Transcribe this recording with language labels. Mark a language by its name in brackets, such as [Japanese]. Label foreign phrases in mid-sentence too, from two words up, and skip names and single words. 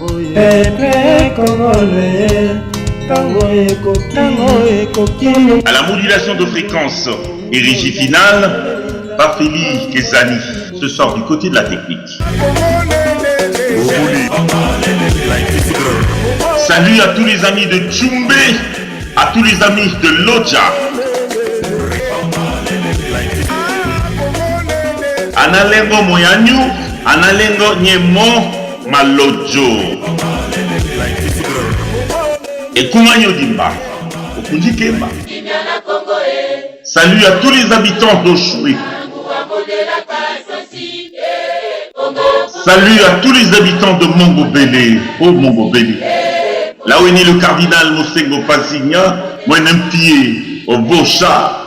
[French] À la modulation de fréquence et régie finale, Bafeli Kezani se sort du côté de la technique. Salut à tous les amis de Tchumbe, à tous les amis de Loja. [Tetela] Analengo Moyanyu, Analengo Nyemo Malojo. Et Koumanyo Dimba, Okundi Kemba. [French] Salut à tous les habitants d'Oshoué. Salut à tous les habitants de Mongobélé. Oh Mongobélé. Là où est né le cardinal Mosengo Pasigna, moi un pied au Bocha.